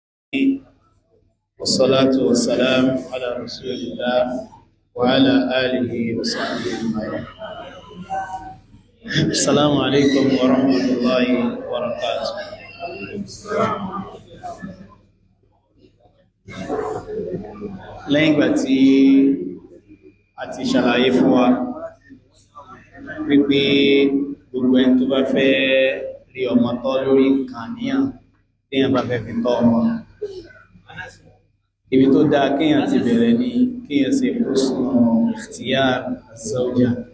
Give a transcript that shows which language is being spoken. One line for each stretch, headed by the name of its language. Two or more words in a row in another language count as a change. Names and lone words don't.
Arabic: والصلاة والسلام على رسول الله وعلى آله وصحبه أجمعين. السلام عليكم ورحمة الله وبركاته.
Yoruba: lẹ́yìn ìgbà tí a ti ṣàlàyé fún wa wípé gbogbo ẹni tó bá fẹ́ rí ọmọ tọ́ lórí kàníyàn téèyàn bá fẹ́ fi tọ́ ọmọ, ibi tó dáa kéèyàn ti bẹ̀rẹ̀ ní kéèyàn ṣe
Arabic: حسن اختيار الزوجة.